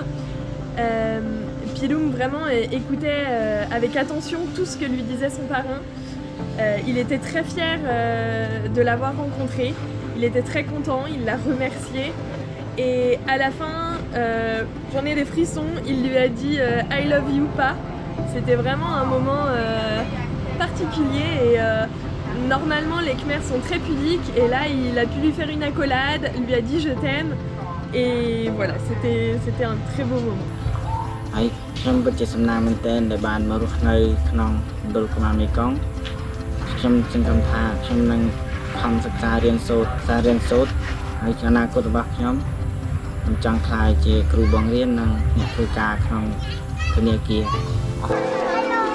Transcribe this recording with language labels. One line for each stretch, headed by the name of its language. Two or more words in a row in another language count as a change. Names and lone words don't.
French: Piloum vraiment écoutait avec attention tout ce que lui disait son parrain. Il était très fier de l'avoir rencontré. Il était très content, il l'a remercié. Et à la fin, j'en ai des frissons, il lui a dit
English: I love you
French: pas. C'était vraiment un moment particulier et normalement les Khmers sont très pudiques et là il a pu lui faire une accolade, lui a dit je t'aime et voilà, c'était un très beau moment.
Khmer: ហើយខ្ញុំពិតជាសំណាងមែនទែនដែលបានមករស់នៅក្នុងមណ្ឌលកម្ពុជាមេគង្គខ្ញុំសង្ឃឹមថាខ្ញុំនឹងខំសិក្សារៀនសូត្រហើយអនាគតរបស់ខ្ញុំចង់ក្លាយជាគ្រូបង្រៀននិងអ្នកធ្វើការក្នុងធនាគារ